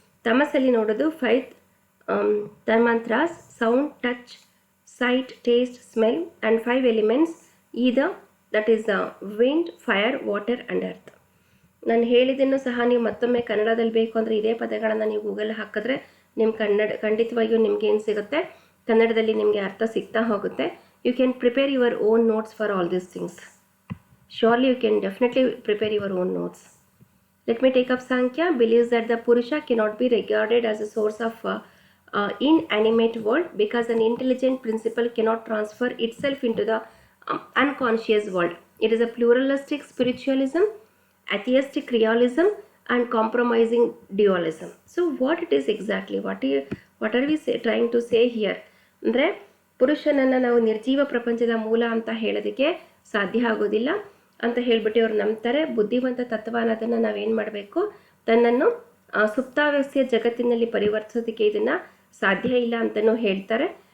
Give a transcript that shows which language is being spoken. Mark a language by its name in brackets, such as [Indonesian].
[Kannada] ತಮಸಲ್ಲಿ ನೋಡೋದು [English] 5 tanmatras, sound, touch, sight, taste, smell and 5 elements, that is wind, fire, water and earth. [Kannada] ನಾನು ಹೇಳಿದ್ದನ್ನು ಸಹ ನೀವು ಮತ್ತೊಮ್ಮೆ ಕನ್ನಡದಲ್ಲಿ ಬೇಕು ಅಂದರೆ ಇದೇ ಪದಗಳನ್ನು ನೀವು ಗೂಗಲ್ ಹಾಕಿದ್ರೆ ನಿಮ್ಮ ಖಂಡಿತವಾಗಿಯೂ ನಿಮ್ಗೆ ಏನು ಸಿಗುತ್ತೆ, ಕನ್ನಡದಲ್ಲಿ ನಿಮಗೆ ಅರ್ಥ ಸಿಗ್ತಾ ಹೋಗುತ್ತೆ. [English] You can prepare your own notes for all these things. Surely you can definitely prepare your own notes. Let me take up Sankhya. Believes that the Purusha cannot be regarded as a source of inanimate world because an intelligent principle cannot transfer itself into the unconscious world. It is a pluralistic spiritualism, atheistic realism, and compromising dualism. So what it is exactly, what are we trying to say here [Kannada] ಅಂದರೆ ಪುರುಷನನ್ನು ನಾವು ನಿರ್ಜೀವ ಪ್ರಪಂಚದ ಮೂಲ ಅಂತ ಹೇಳೋದಕ್ಕೆ ಸಾಧ್ಯ ಆಗೋದಿಲ್ಲ ಅಂತ ಹೇಳ್ಬಿಟ್ಟು ಅವ್ರು ನಂಬ್ತಾರೆ. ಬುದ್ಧಿವಂತ ತತ್ವ ಅನ್ನೋದನ್ನು ನಾವೇನು ಮಾಡಬೇಕು, ತನ್ನನ್ನು ಸುಪ್ತಾವಸ್ಥೆಯ ಜಗತ್ತಿನಲ್ಲಿ ಪರಿವರ್ತಿಸೋದಕ್ಕೆ ಇದನ್ನು ಸಾಧ್ಯ ಇಲ್ಲ ಅಂತಲೂ ಹೇಳ್ತಾರೆ.